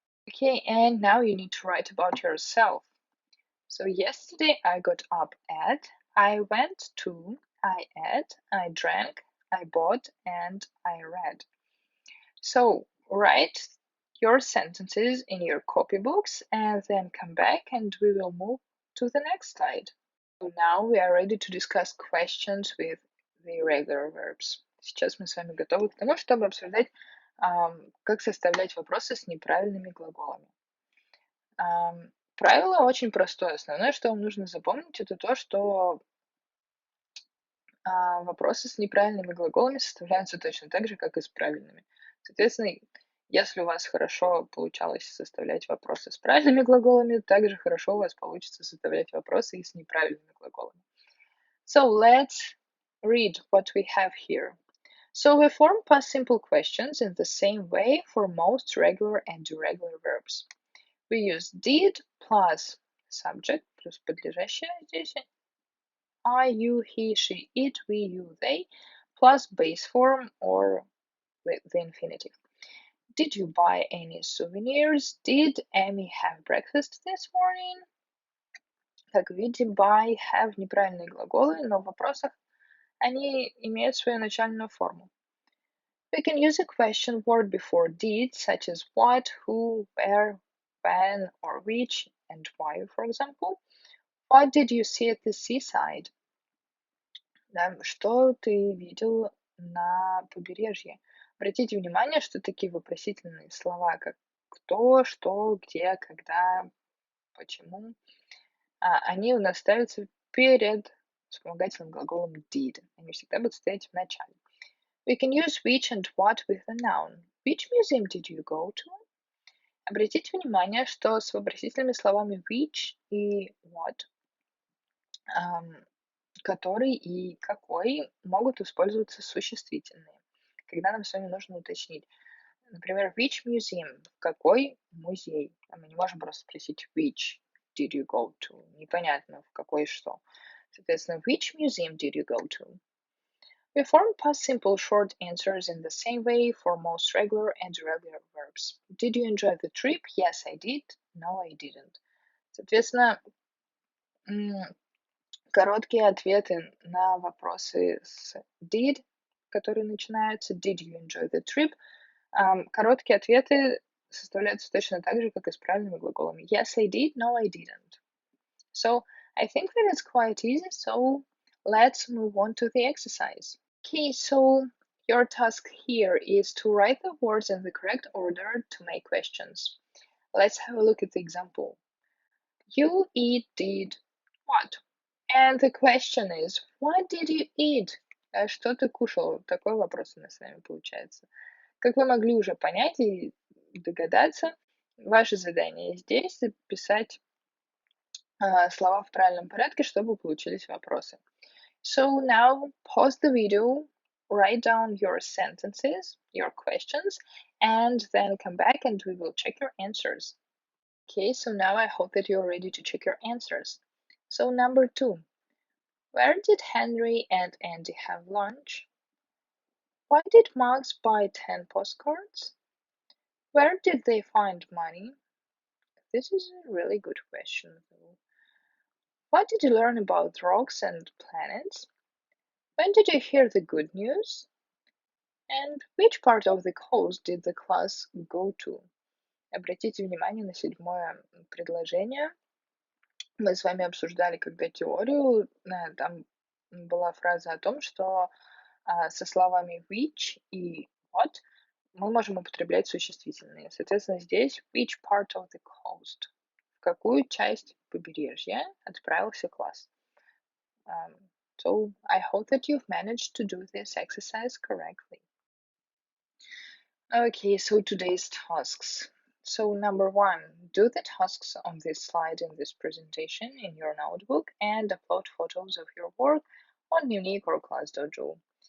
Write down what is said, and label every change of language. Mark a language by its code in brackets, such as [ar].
[en] Okay, and now you need to write about yourself. So yesterday I got up at, I went to, I ate, I drank, I bought, and I read. So write your sentences in your copybooks and then come back and we will move to the next slide. So now we are ready to discuss questions with the irregular verbs. [ru] Сейчас мы с вами готовы к тому, чтобы обсуждать, как составлять вопросы с неправильными глаголами. Правило очень простое. Основное, что вам нужно запомнить, это то, что вопросы с неправильными глаголами составляются точно так же, как и с правильными. Соответственно, если у вас хорошо получалось составлять вопросы с правильными глаголами, также хорошо у вас получится составлять вопросы и с неправильными глаголами. [en] So let's read what we have here. So we form past simple questions in the same way for most regular and irregular verbs. We use did plus subject [ru] плюс подлежащее здесь [en] I, you, he, she, it, we, you, they, plus base form or with the infinitive. Did you buy any souvenirs? Did Amy have breakfast this morning? [ru] Как видите, buy, have неправильные глаголы, но в вопросах они имеют свою начальную форму. [en] We can use a question word before did, such as what, who, where, when, or which, and why, for example. What did you see at the seaside? [ru] Да, что ты видел на побережье? Обратите внимание, что такие вопросительные слова, как кто, что, где, когда, почему, они у нас ставятся перед вспомогательным глаголом did. Они всегда будут стоять в начале. [en] We can use which and what with a noun. Which museum did you go to? [ru] Обратите внимание, что с вопросительными словами which и what, который и какой могут использоваться существительные, когда нам с вами нужно уточнить. Например, [en] which museum, [ru] в какой музей. Мы не можем просто спросить [en] which did you go to, [ru] непонятно в какой что. Соответственно, [en] which museum did you go to? We form past simple short answers in the same way for most regular and irregular verbs. Did you enjoy the trip? Yes, I did. No, I didn't. [ru] Соответственно, короткие ответы на вопросы с did, которые начинаются [en] did you enjoy the trip, [ru] короткие ответы составляются точно так же, как и с правильными глаголами. [en] Yes, I did. No, I didn't. So I think that it's quite easy. So let's move on to the exercise. Okay, so your task here is to write the words in the correct order to make questions. Let's have a look at the example. You eat did what? And the question is, what did you eat? [ru] Что ты кушал? Такой вопрос у нас с вами получается. Как вы могли уже понять и догадаться, Ваше задание здесь записать слова в правильном порядке, чтобы получились вопросы. [en] So now pause the video, write down your sentences, your questions, and then come back and we will check your answers. Okay, so now I hope that you're ready to check your answers. So number 2, where did Henry and Andy have lunch? Why did Max buy 10 postcards? Where did they find money? This is a really good question, though. What did you learn about rocks and planets? When did you hear the good news? And which part of the coast did the class go to? [ru] Обратите внимание на 7-е предложение. Мы с вами обсуждали когда теорию, там была фраза о том, что со словами which и what мы можем употреблять существительные. Соответственно, здесь [en] which part of the coast, [ru] в какую часть побережья отправился класс. [en] So I hope that you've managed to do this exercise correctly. Okay, so today's tasks. So number 1, do the tasks on this slide in this presentation in your notebook and upload photos of your work on Unique or Class.Dojo.